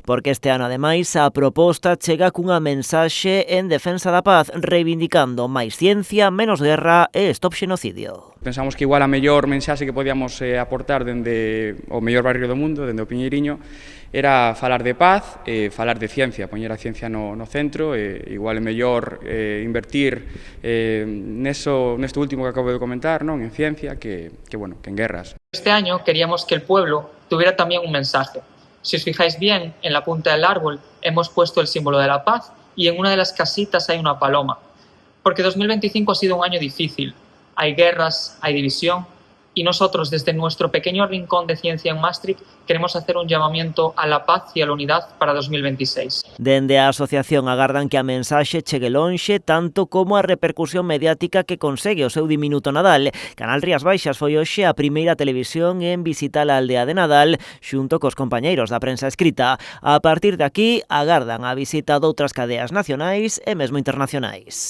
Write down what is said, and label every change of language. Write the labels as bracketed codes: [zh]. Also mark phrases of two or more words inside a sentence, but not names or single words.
[gl] Porque este ano, ademais, a proposta chega cunha mensaxe en defensa da paz, reivindicando máis ciencia, menos guerra e stop xenocidio. Pensamos que igual a mellor mensaxe que podíamos aportar dende o mellor barrio do mundo, dende o Piñeiriño, era falar de paz, falar de ciencia, poñer a ciencia no centro, igual é mellor invertir nesto último que acabo de comentar, non? En ciencia, que en guerras. [es] Este año queríamos que el pueblo tuviera también un mensaje. Si os fijáis bien, en la punta del árbol hemos puesto el símbolo de la paz y en una de las casitas hay una paloma. Porque 2025 ha sido un año difícil. Hay guerras, hay división, y nosotros desde nuestro pequeño rincón de ciencia en Maastricht queremos hacer un llamamiento a la paz y a la unidad para 2026. [gl] Dende a asociación agardan que a mensaxe chegue lonxe tanto como a repercusión mediática que consegue o seu diminuto Nadal. Canal Rías Baixas foi hoxe a primeira televisión en visitar a aldea de Nadal xunto cos compañeiros da prensa escrita. A partir de aquí agardan a visita doutras cadeas nacionais e mesmo internacionais.